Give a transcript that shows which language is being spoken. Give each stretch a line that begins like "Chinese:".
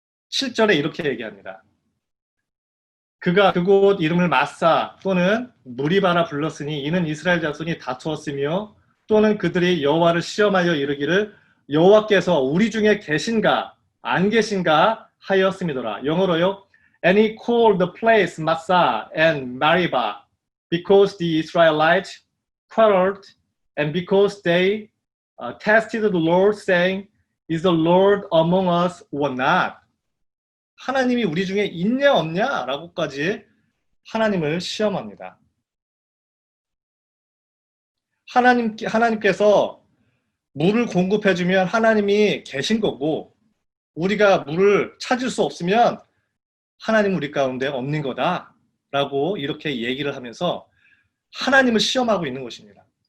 Korean: 7절에 이렇게 얘기합니다. 그가 그곳 이름을 마사 또는 무리바라 불렀으니 이는 이스라엘 자손이 다투었으며 또는 그들이 여호와를 시험하여 이르기를 여호와께서 우리 중에 계신가 안 계신가 하였음이더라. 영어로요.
English: And he called the place Massa and Mariba because the Israelites quarreled and because they tested the Lord saying, Is the Lord among us or not?
Korean: 하나님이 우리 중에 있냐 없냐? 라고까지 하나님을 시험합니다. 하나님께서 물을 공급해주면 하나님이 계신 거고 우리가 물을 찾을 수 없으면 하나님 우리 가운데 없는 거다 라고 이렇게 얘기를 하면서 하나님을 시험하고 있는 것입니다.